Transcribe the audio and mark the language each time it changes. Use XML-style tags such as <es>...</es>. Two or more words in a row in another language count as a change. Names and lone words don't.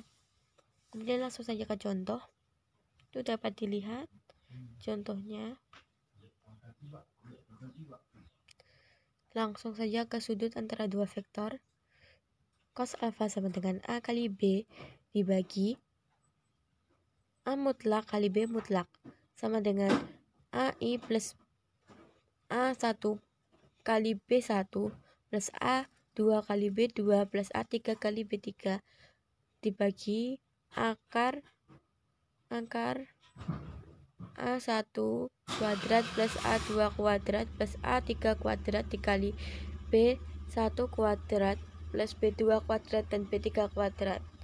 <id>Kemudian langsung saja ke contoh. Itu dapat dilihat contohnya. Langsung saja ke sudut antara dua vektor. Cos alfa sama dengan A kali B dibagi A mutlak kali B mutlak sama dengan AI plus A1 kali B1 plus A2 kali B2 plus A3 kali B3 dibagi akar A1 kuadrat plus A2 kuadrat plus A3 kuadrat dikali B1 kuadrat plus B2 kuadrat dan B3 kuadrat.</id>